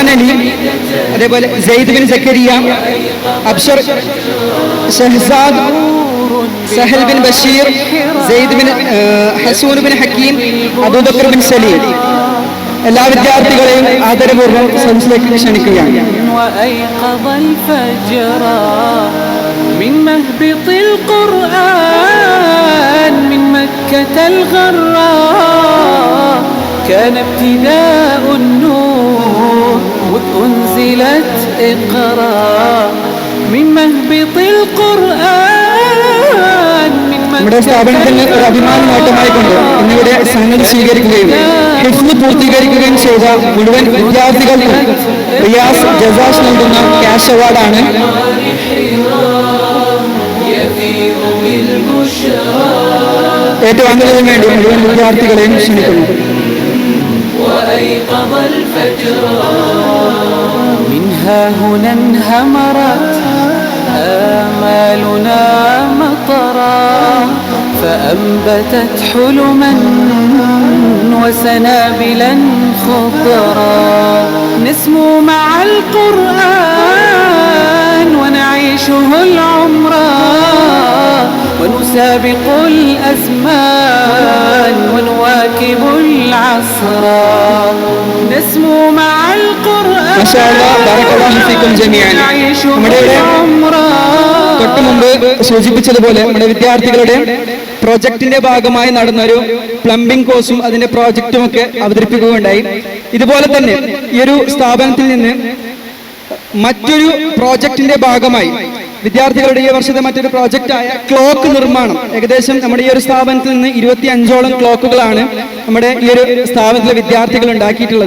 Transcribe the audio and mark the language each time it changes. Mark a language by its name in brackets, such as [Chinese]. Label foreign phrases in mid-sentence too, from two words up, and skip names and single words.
[Malayalam] അലി, അതേപോലെ സെയ്ദ് ബിൻ സക്കരിയ, അബ്ഷർ, ഷഹസാദ്, സഹൽ ബിൻ ബഷീർ, സെയ്ദ് ബിൻ ഹസൂൻ ബിൻ ഹക്കീം, അബൂബക്കർ ബിൻ സലീം, എല്ലാ വിദ്യാർത്ഥികളെയും ആദരപൂർവ്വം സദസ്സിലേക്ക് ക്ഷണിക്കുകയാണ്. [Arabic] من مهبط القرآن من مكة الغراء كان ابتداء النور مذ أنزلت اقرأ من مهبط القرآن من [Malayalam] നമ്മുടെ സ്ഥാപനത്തിന് ഒരു അഭിമാന നേട്ടമായിക്കൊണ്ട് ഇന്നിവിടെ സന്നദ്ധ സ്വീകരിക്കുകയും ഹിഫ്ള് പൂർത്തീകരിക്കുകയും ചെയ്ത മുഴുവൻ വിദ്യാർത്ഥികൾക്കും റിയാസ് ജസാഷ് നൽകുന്ന [English] cash award. [Malayalam] ഏറ്റുവാങ്ങുന്നതിന് വേണ്ടി മുഴുവൻ വിദ്യാർത്ഥികളെയും ക്ഷണിക്കുന്നു. [Arabic] منها هنا انهمرت آمالنا مطرا فأنبتت حلما وسنابلا خضرا نسمو مع القرآن ونعيشه العمرا ونسابق الأزمان ونواكب العصر نسمو مع القرآن ونعيشه العمرا. [Malayalam] തൊട്ടു മുമ്പ് സൂചിപ്പിച്ചതുപോലെ നമ്മുടെ വിദ്യാർത്ഥികളുടെ പ്രോജക്റ്റിന്റെ ഭാഗമായി നടന്നൊരു [English] plumbing course [Malayalam] അതിന്റെ പ്രോജക്റ്റും ഒക്കെ അവതരിപ്പിക്കുകയുണ്ടായി. ഇതുപോലെ തന്നെ ഈ ഒരു സ്ഥാപനത്തിൽ നിന്ന് മറ്റൊരു പ്രോജക്റ്റിന്റെ ഭാഗമായി വിദ്യാർത്ഥികളുടെ ഈ വർഷത്തെ മറ്റൊരു പ്രോജക്റ്റായ ക്ലോക്ക് നിർമ്മാണം, ഏകദേശം നമ്മുടെ ഈ ഒരു സ്ഥാപനത്തിൽ നിന്ന് 25ഓളം ക്ലോക്കുകളാണ് നമ്മുടെ ഈ ഒരു സ്ഥാപനത്തിലെ വിദ്യാർത്ഥികൾ ഉണ്ടാക്കിയിട്ടുള്ളത്.